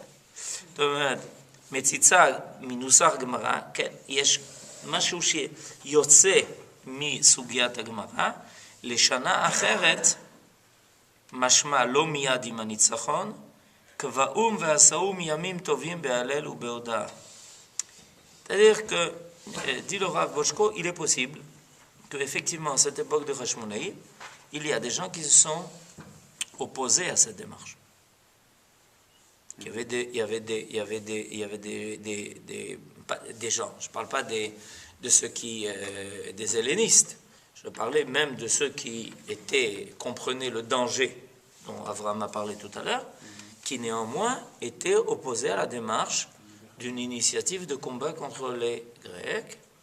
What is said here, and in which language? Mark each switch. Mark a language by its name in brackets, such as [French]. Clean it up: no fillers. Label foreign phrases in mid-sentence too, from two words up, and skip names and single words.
[Hebrew] זאת אומרת, מציצה מנוסח גמרא, כן, יש משהו שיוצא מסוגיית הגמרא, לשנה אחרת, משמע לא מיד עם הניצחון, קבעום ועשאום ימים טובים בהלל ובהודאה. [French] C'est-à-dire que, dit le Rav Bochko, il est possible qu'effectivement, à cette époque de Hashmonaï, il y a des gens qui se sont opposés à cette démarche. Il y avait des gens, je ne parle pas de ceux qui, des hellénistes, je parlais même de ceux qui comprenaient le danger dont Avraham a parlé tout à l'heure, qui néanmoins étaient opposés à la démarche d'une initiative de combat contre les Grecs.